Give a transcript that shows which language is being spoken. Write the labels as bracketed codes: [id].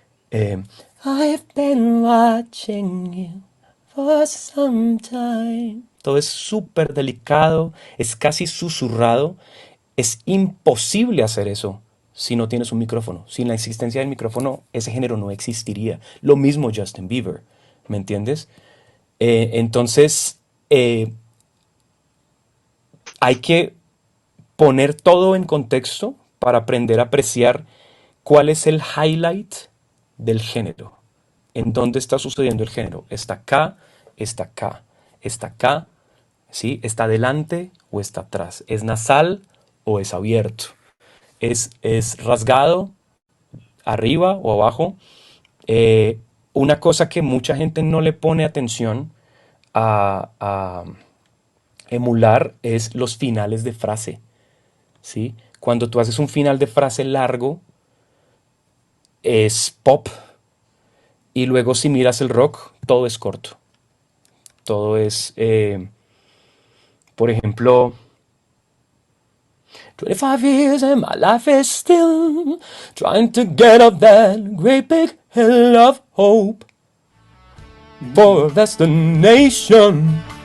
[en] I've been watching you for some time. [es] Todo es súper delicado, es casi susurrado. Es imposible hacer eso si no tienes un micrófono. Sin la existencia del micrófono, ese género no existiría. Lo mismo Justin Bieber, ¿me entiendes? Entonces, hay que poner todo en contexto para aprender a apreciar cuál es el highlight del género, en dónde está sucediendo el género. Está acá, está acá, está acá, ¿sí? Está adelante o está atrás. Es nasal o es abierto. Es rasgado, arriba o abajo. Eh, una cosa que mucha gente no le pone atención a emular es los finales de frase, ¿sí? Cuando tú haces un final de frase largo, es pop, y luego si miras el rock, todo es corto. Todo es, por ejemplo, [en] 25 years and my life is still trying to get up that great big hill of hope for a destination.